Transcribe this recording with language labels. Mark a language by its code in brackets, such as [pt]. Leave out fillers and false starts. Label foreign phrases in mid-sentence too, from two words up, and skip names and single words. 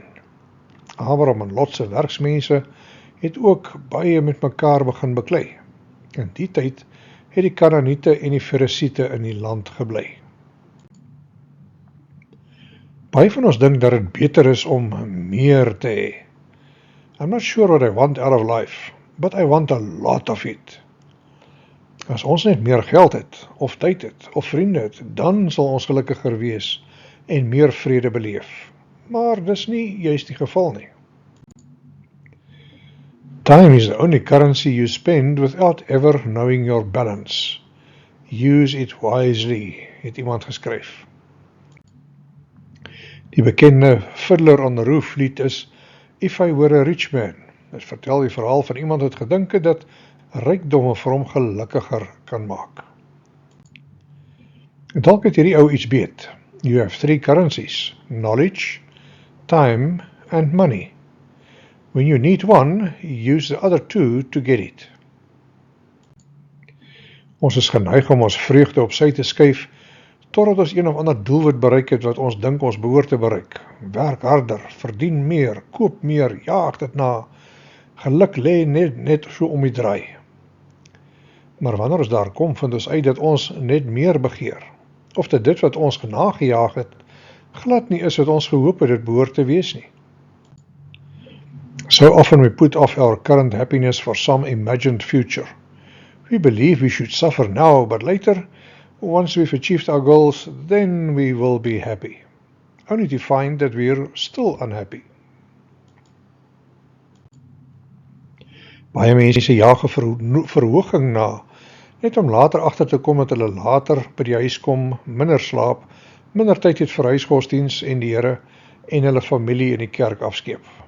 [af] Abraham en Lot se werksmense het ook baie met mekaar begin beklei. In die tyd het die Kanaaniete en die Feresiete in die land gebly. Baie van ons dink dat dit beter is om meer te hê. [en] I'm not sure what I want out of life, but I want a lot of it. [af] As ons net meer geld het, of tyd het, of vriende het, dan sal ons gelukkiger wees en meer vrede beleef. Maar dis nie juist die geval nie. [en] Time is the only currency you spend without ever knowing your balance. Use it wisely, [af] het iemand geskryf. Die bekende Fiddler on the Roof lied is If I Were a Rich Man. Dit vertel die verhaal van iemand wat gedink het dat rykdomme vir hom gelukkiger kan maak. En dalk het hierdie ou iets beet. [en] You have 3 currencies, knowledge, time and money. When you need one, use the other 2 to get it. [af] Ons is geneig om ons vreugde op sy te skuif, totdat ons een of ander doelwit bereik het wat ons dink ons behoort te bereik. Werk harder, verdien meer, koop meer, jaag dit na. Geluk lê net so om die draai. Maar wanneer ons daar kom, vind ons uit dat ons net meer begeer. Of dat dit wat ons nagejaag het, glad nie is wat ons gehoop het dit behoort te wees nie. [en] So often we put off our current happiness for some imagined future. We believe we should suffer now, but later, once we've achieved our goals, then we will be happy. Only to find that we're still unhappy. [af] Baie mense jaag 'n verhoging na, net om later agter te kom dat hulle later by die huis kom, minder slaap, minder tyd het vir huisgodsdiens en die Here en hulle familie in die kerk afskeep.